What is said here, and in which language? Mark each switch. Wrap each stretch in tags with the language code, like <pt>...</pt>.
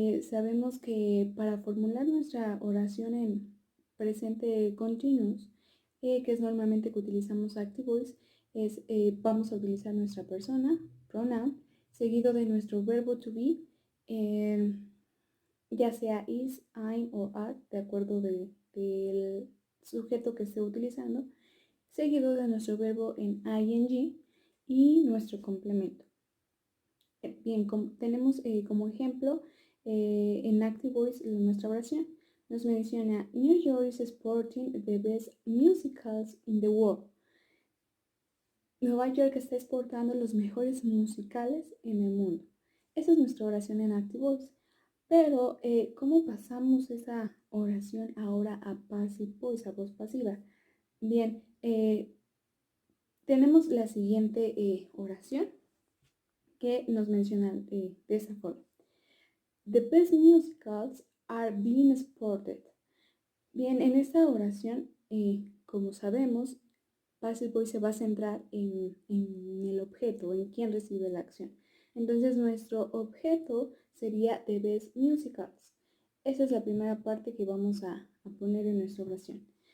<es>Sabemos que para formular nuestra oración en presente continuous, que es normalmente que utilizamos Active Voice, vamos a utilizar nuestra persona, pronoun, seguido de nuestro verbo to be, ya sea is, I'm o are, de acuerdo del sujeto que esté utilizando, seguido de nuestro verbo en ing y nuestro complemento. Bien, tenemos como ejemplo en Active Voice nuestra oración. Nos menciona</es> <en>New York is exporting the best musicals in the world.</en> <es>Nueva York está exportando los mejores musicales en el mundo. Esa es nuestra oración en Active Voice. Pero, ¿cómo pasamos esa oración ahora a Passive Voice, a voz pasiva? Bien, tenemos la siguiente oración que nos menciona de esta forma.</es> <en>The best musicals are being exported.</en> <es>Bien, en esta oración, como sabemos, Passive Voice se va a centrar en el objeto, en quién recibe la acción. Entonces, nuestro objeto sería The Best Musicals. Esa es la primera parte que vamos a poner en nuestra oración.</es>